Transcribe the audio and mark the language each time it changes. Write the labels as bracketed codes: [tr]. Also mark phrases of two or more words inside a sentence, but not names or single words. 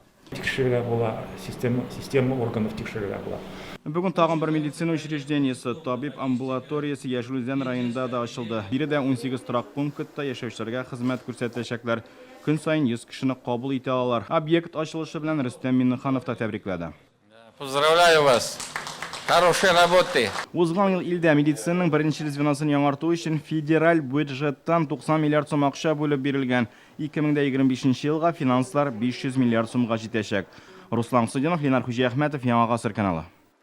[tt] Тикшерергә була, [ru] система органов [tt] тикшерергә була. Бүген тагын бер медицина учреждениесе, табиб амбулаториясе Яшелүзән районында да ачылды. Биредә 18 торак пунктта яшәүчеләргә хезмәт күрсәтәчәкләр. Көн сайын 100 кешене кабул итә алалар. Объект ачылышы белән Рөстәм Миннеханов та тәбрикләде. [ru] Поздравляю вас! Хорошей работы! [tt] Узган ел илдә медицинаның беренче звеносын яңарту өчен федераль бюджеттан 90 миллиард сум акча бүлеп бирелгән. 2025 елга финанслар 500 миллиард сумга җитәчәк. Руслан Сыдинов, Ленар Хуҗиәхмәтов, Яңа Гасыр каналы.